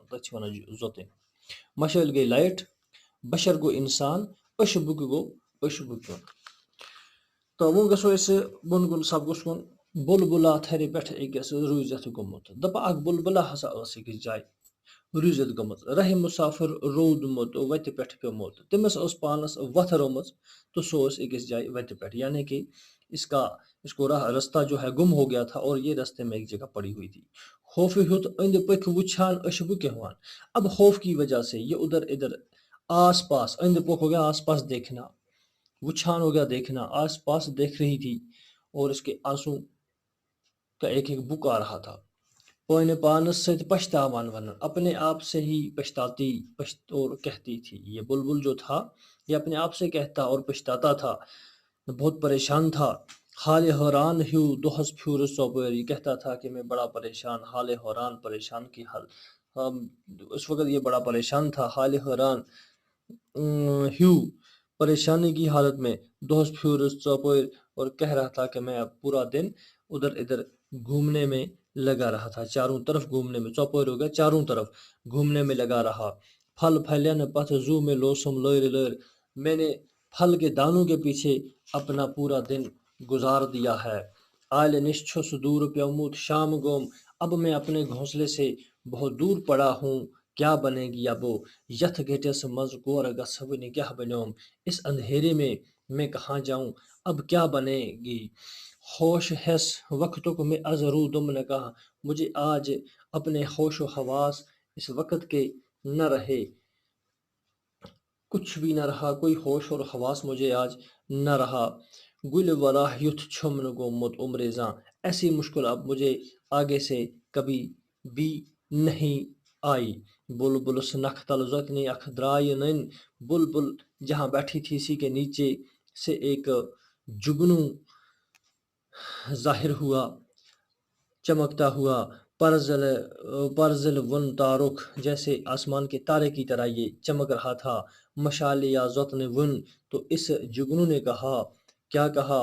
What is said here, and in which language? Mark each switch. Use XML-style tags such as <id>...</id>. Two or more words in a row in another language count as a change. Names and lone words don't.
<ks>تتھ چھِ ونان زوتٕنۍ مشٲلۍ گٔے لایٹ بشر گوٚو انسان أچھِ بُکہِ گوٚو أچھ بُکیُن تہٕ وۄنۍ گژھو أسۍ بۄن کُن سبقس کُن بُلبُلا تھرِ پٮ۪ٹھ أکِس روٗزِتھ گوٚمُت دپان اکھ بُلبُلا ہسا ٲس أکِس جایہِ روٗزِتھ گٔمٕژ راہِ مُسافر روٗدمُت وتہِ پٮ۪ٹھ پیوٚمُت تٔمِس ٲس پانس وتھ رٲومٕژ تہٕ سُہ اوس أکِس جایہِ وتہِ پٮ۪ٹھ</ks> <ur>یعنی کہ اس کو رستہ جو ہے گم ہو گیا تھا اور یہ رستے میں ایک جگہ پڑی ہوئی تھی</ur> <ks>خوفہِ ہیوٚت أنٛدۍ پٔکۍ وٕچھان أچھ بُکہِ ہٮ۪وان</ks> <ur>اب خوف کی وجہ سے یہ ادھر ادھر آس پاس</ur> <ks>أنٛدۍ پوٚک</ks> <ur>ہو گیا آس پاس دیکھنا وٕچھان ہو گیا دیکھنا آس پاس دیکھ رہی تھی اور اس کے آنسو کا ایک ایک بک آ رہا تھا</ur> <ks>پانے پانس سۭتۍ پچھتاوان ونان</ks> <ur>اپنے آپ سے ہی پچھتاتی اور کہتی تھی یہ بلبل جو تھا یہ اپنے آپ سے کہتا اور پچھتاتا تھا بہت پریشان تھا</ur> <ks>حالہِ حٲران ہیوٗ دۄہس پھیوٗرس ژۄپٲرۍ</ks> <ur>یہ کہتا تھا کہ میں بڑا پریشان</ur> <ks>حالہِ حٲران</ks> <ur>پریشان کی حال اس وقت یہ بڑا پریشان تھا</ur> <ks>حالہِ حٲران</ks> <ur>ہیوٗ پریشانی کی حالت میں</ur> <ks>دۄہس پھیوٗرس ژۄپٲرۍ</ks> <ur>اور کہہ رہا تھا کہ میں اب پورا دن ادھر ادھر گھومنے میں لگا رہا تھا چاروں طرف گھومنے میں ژۄپٲرۍ ہو گیا چاروں طرف گھومنے میں لگا رہا</ur> <ks>پھل پھلین پتھ زو میں لوسم لٲرِ لٲرِ</ks> <ur>میں نے پھل کے دانوں کے پیچھے اپنا پورا دن گزار دیا ہے</ur> <ks>آلہِ نِش چھُس دوٗر پیوٚمُت شام گوم</ks> <ur>اب میں اپنے گھونسلے سے بہت دور پڑا ہوں کیا بنے گی اب</ur> <ks>یتھ گھٹِس منٛز کورٕ گژھِ وٕنہِ کیٛاہ بنیوم</ks> <ur>اس اندھیرے میں کہاں جاؤں اب کیا بنے گی</ur> <ks>ہوش ہیس وقتُک میں از روٗدُم نہٕ کانٛہہ</ks> <ur>مجھے آج اپنے ہوش و حواس اس وقت کے نہ رہے کچھ بھی نہ رہا، کوئی ہوش اور حواس مجھے آج نہ رہا،</ur> <ks>گل وراہ یتھ چھمن گومت عمر زاں،</ks> <ur>ایسی مشکل اب مجھے آگے سے کبھی بھی نہیں آئی۔</ur> <ks>بلبلس نکھ تل زتنی اکھ درائے نن،</ks> <ur>بلبل جہاں بیٹھی تھی اسی کے نیچے سے ایک جگنو ظاہر ہوا، چمکتا ہوا،</ur> <ks>پرزل ون تارک،</ks> <ur>جیسے آسمان کے تارے کی طرح یہ چمک رہا تھا۔</ur> <ks>مشال یا زوتن ون،</ks> <ur>تو اس جگنو نے کہا، کیا کہا؟</ur>